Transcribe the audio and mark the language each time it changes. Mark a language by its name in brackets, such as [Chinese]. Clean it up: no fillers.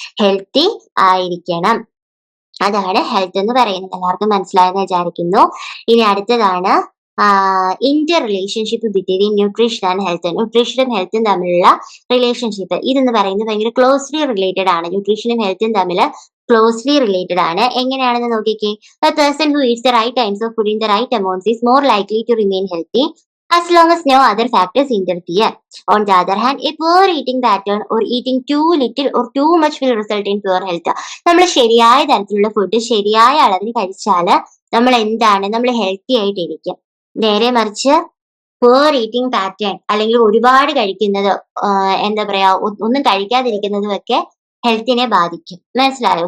[Malayalam] Healthy ആയിരിക്കണം. അതാണ് health എന്ന് പറയുന്നത്. എല്ലാവർക്കും മനസ്സിലായെന്ന് വിചാരിക്കുന്നു. ഇനി അടുത്തതാണ് [English] Inter relationship between nutrition and health. [Malayalam] ന്യൂട്രീഷനും ഹെൽത്തും തമ്മിലുള്ള റിലേഷൻഷിപ്പ് ഇതെന്ന് പറയുന്നത് ഭയങ്കര ക്ലോസ്ലി റിലേറ്റഡ് ആണ്. ന്യൂട്രീഷനും ഹെൽത്തും തമ്മിൽ ക്ലോസ്ലി റിലേറ്റഡ് ആണ്. എങ്ങനെയാണെന്ന് നോക്കിക്കേ. [English] A person who eats the right kinds of food in the right amounts is more likely to remain healthy as long as no other factors interfere. On the other hand, a poor eating pattern or eating too little or too much will result in poor health. [Malayalam] നമ്മൾ ശരിയായ തരത്തിലുള്ള food ശരിയായ അളവിന് കഴിച്ചാൽ നമ്മൾ healthy ആയിട്ടിരിക്കും. നേരെ മറിച്ച് പൂർ ഈറ്റിംഗ് പാറ്റേൺ അല്ലെങ്കിൽ ഒരുപാട് കഴിക്കുന്നത്, എന്താ പറയാ, ഒന്നും കഴിക്കാതിരിക്കുന്നതും ഒക്കെ ഹെൽത്തിനെ ബാധിക്കും. മനസ്സിലായോ?